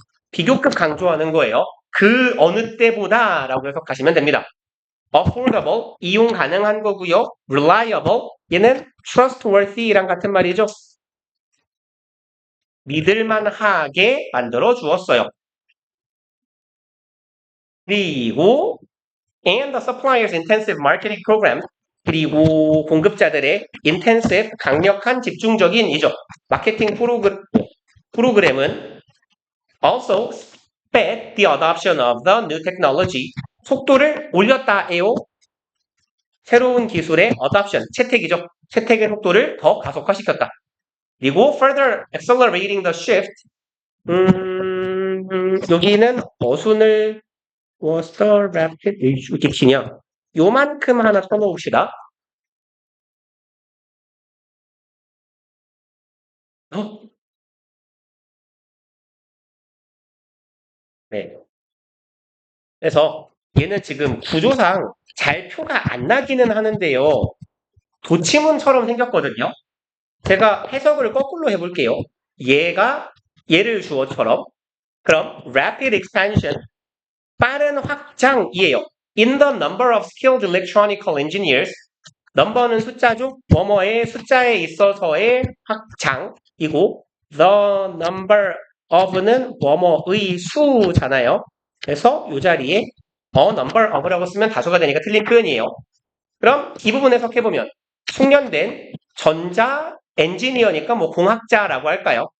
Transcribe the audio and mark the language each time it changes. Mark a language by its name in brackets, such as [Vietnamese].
[Korean] 비교급 강조하는 거예요. 그 어느 때보다 라고 해석하시면 됩니다. affordable 이용 가능한 거고요. reliable 얘는 trustworthy랑 같은 말이죠. 믿을만하게 만들어 주었어요. [English] 그리고 and the supplier's intensive marketing program [Korean] 그리고 공급자들의 intensive 강력한 집중적인 이죠. 마케팅 프로그램은 [English] also sped the adoption of the new technology [Korean] 속도를 올렸다에요. 새로운 기술의 adoption 채택이죠. 채택의 속도를 더 가속화시켰다. 그리고 [English] further accelerating the shift [Korean] 여기는 어순을 [English] was the rapid [Korean] 이렇게 기냐 요만큼 하나 써놓읍시다. 네. 그래서 얘는 지금 구조상 잘 표가 안 나기는 하는데요. 도치문처럼 생겼거든요. 제가 해석을 거꾸로 해볼게요. 얘를 주어처럼 그럼 [English] rapid expansion [Korean] 빠른 확장이에요. [English] In the number of skilled electronical engineers [Korean] 넘버는 숫자죠. 뭐뭐의 숫자에 있어서의 확장이고 the number of는 뭐뭐의 수잖아요. 그래서 이 자리에 a number of라고 쓰면 다수가 되니까 틀린 표현이에요. 그럼 이 부분 해석해보면 숙련된 전자 엔지니어니까 뭐 공학자라고 할까요?